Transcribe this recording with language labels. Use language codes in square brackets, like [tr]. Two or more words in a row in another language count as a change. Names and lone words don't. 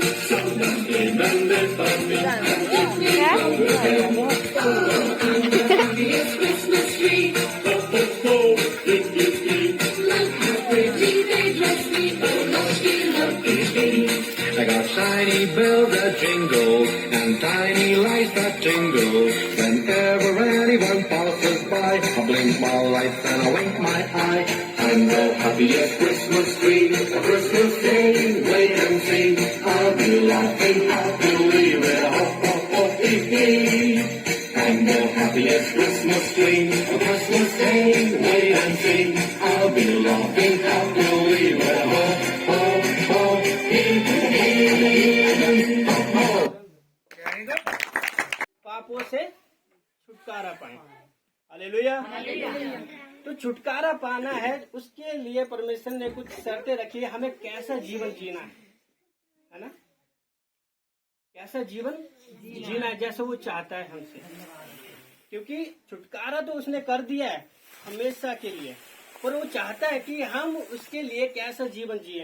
[en] Someone came and they found me. Happiest Christmas tree. Ho, ho, ho, hee, hee, hee. Look how pretty they dress me. Oh, lucky, lucky me. I got shiny bells that jingle and tiny lights that jingle. Whenever anyone passes by, I blink my lights and I wink my eye. I'm the happiest Christmas tree, a Christmas day, wait and see. I'll be laughing happily with a ho ho ho hee hee. I'm the happiest Christmas tree, a Christmas day, wait and see. I'll be laughing happily with a ho ho ho hee hee. Ho ho. [hi] पापों से छुटकारा पाए। हालेलुया। तो छुटकारा पाना है, उसके लिए परमेश्वर ने कुछ शर्तें रखी है, हमें कैसा जीवन जीना है ना? कैसा जीवन जीना है जैसा वो चाहता है हमसे, क्योंकि छुटकारा तो उसने कर दिया है हमेशा के लिए, पर वो चाहता है कि हम उसके लिए कैसा जीवन जिए।